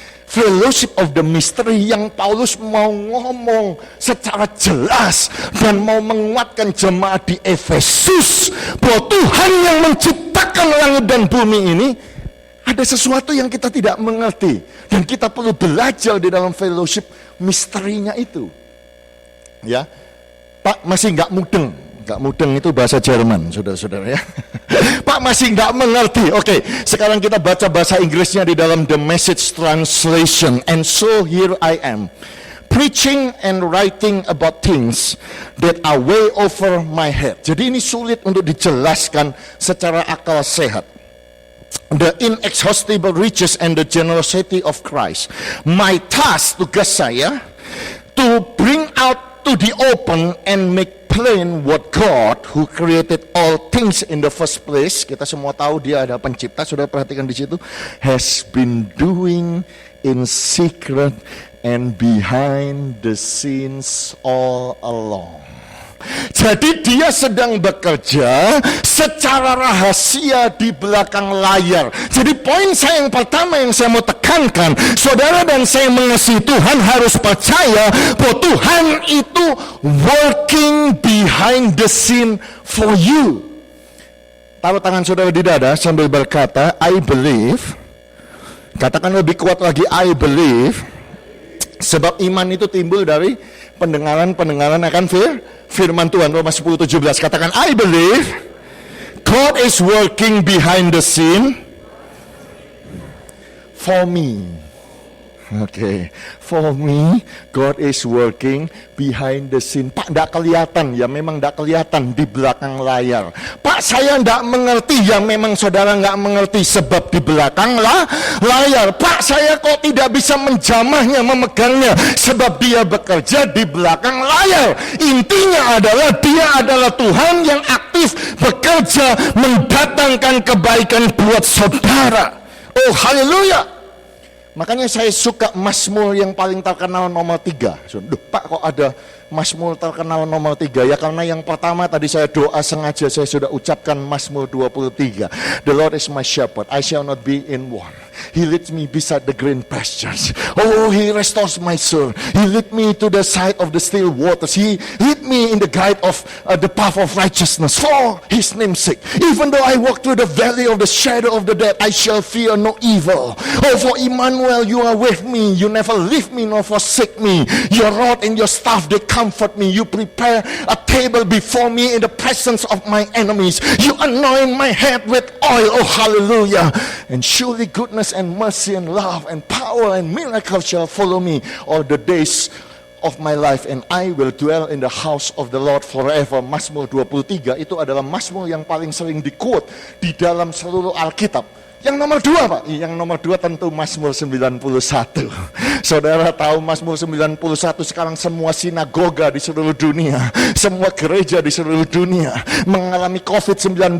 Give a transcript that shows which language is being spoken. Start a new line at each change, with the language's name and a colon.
English: fellowship of the mystery
Indonesian: yang Paulus mau ngomong secara jelas dan mau menguatkan jemaat di Efesus bahwa Tuhan yang menciptakan langit dan bumi ini ada sesuatu yang kita tidak mengerti dan kita perlu belajar di dalam fellowship misterinya itu. Ya, Pak masih nggak mudeng. Nggak mudeng itu bahasa Jerman, saudara-saudara ya. Pak masih nggak mengerti. Oke, sekarang kita baca bahasa Inggrisnya di dalam The Message Translation.
English: And so here I am, preaching and writing about things that are way over my head.
Indonesian: Jadi ini sulit untuk dijelaskan secara akal sehat.
English: The inexhaustible riches and the generosity of Christ. My task,
Indonesian: tugas saya,
English: to bring out to the open and make plain what God who created all things in the first place,
Indonesian: kita semua tahu dia ada pencipta, sudah perhatikan di situ,
English: has been doing in secret and behind the scenes all along.
Indonesian: Jadi dia sedang bekerja secara rahasia di belakang layar. Jadi poin saya yang pertama yang saya mau tekankan, saudara dan saya mengasihi Tuhan harus percaya bahwa Tuhan itu
English: working behind the scene for you.
Indonesian: Taruh tangan saudara di dada sambil berkata,
English: I believe.
Indonesian: Katakan lebih kuat lagi,
English: I believe.
Indonesian: Sebab iman itu timbul dari pendengaran akan firman Tuhan. Roma 10:17. Katakan,
English: I believe God is working behind the scene for me. Oke, for me, God is working behind the scene.
Indonesian: Pak, tidak kelihatan, ya memang tidak kelihatan di belakang layar. Pak, saya tidak mengerti, ya memang saudara tidak mengerti sebab di belakang layar. Pak, saya kok tidak bisa menjamahnya, memegangnya, sebab dia bekerja di belakang layar. Intinya adalah dia adalah Tuhan yang aktif bekerja mendatangkan kebaikan buat saudara. Oh, haleluya. Makanya saya suka Mazmur yang paling terkenal nomor 3. Duh, Pak, kok ada Mazmur terkenal nomor 3? Ya karena yang pertama tadi saya doa sengaja saya sudah ucapkan Mazmur 23.
English: The Lord is my shepherd, I shall not be in want. He leads me beside the green pastures. Oh, He restores my soul. He lead me to the side of the still waters. He lead me in the guide of the path of righteousness for His name's sake. Even though I walk through the valley of the shadow of the death, I shall fear no evil. Oh, for Emmanuel, you are with me. You never leave me nor forsake me. Your rod and your staff, they comfort me. You prepare a table before me in the presence of my enemies. You anoint my head with oil. Oh, hallelujah. And surely goodness and mercy and love and power and miracles shall follow me all the days of my life, and I will dwell in the house of the Lord forever.
Indonesian: Mazmur 23 itu adalah Mazmur yang paling sering di-quote di dalam seluruh Alkitab. Yang nomor 2, Pak? Yang nomor 2 tentu Mazmur 91. Saudara tahu Mazmur 91 sekarang semua sinagoga di seluruh dunia, semua gereja di seluruh dunia mengalami COVID-19.